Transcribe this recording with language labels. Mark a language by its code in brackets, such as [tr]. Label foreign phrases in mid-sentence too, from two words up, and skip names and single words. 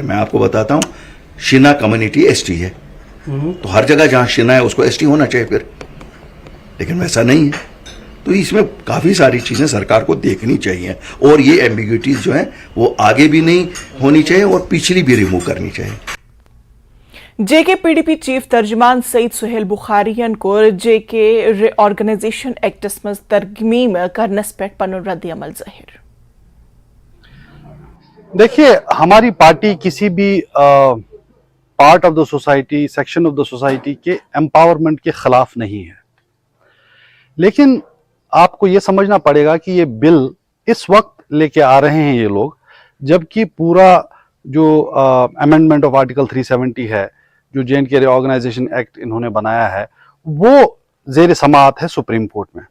[hi] मैं आपको बताता हूँ, शिना कम्युनिटी ST है तो हर जगह जहाँ शिना है उसको ST होना चाहिए फिर, लेकिन वैसा नहीं है। तो इसमें काफ़ी सारी चीज़ें सरकार को देखनी चाहिए और ये एम्बिग्यूटीज जो हैं वो आगे भी नहीं होनी चाहिए और पिछली भी रिमूव करनी चाहिए। [ks] JK PDP चीफ तर्जमान सईद सुहेल बुखारियन को JK रीऑर्गेनाइजेशन एक्टस मज तरमीम करनस पेट पनुन रद्द अमल ज़ाहिर। [hi] देखिए, हमारी पार्टी किसी भी [en] part of the society, section of the society [hi] के एम्पावरमेंट के खिलाफ नहीं है, लेकिन आपको ये समझना पड़ेगा कि ये बिल इस वक्त लेके आ रहे हैं ये लोग, जबकि पूरा जो [en] amendment of Article 370 [hi] है, जो JK रीऑर्गेनाइजेशन एक्ट इन्होंने बनाया है, वो जेर समाअत है सुप्रीम कोर्ट में।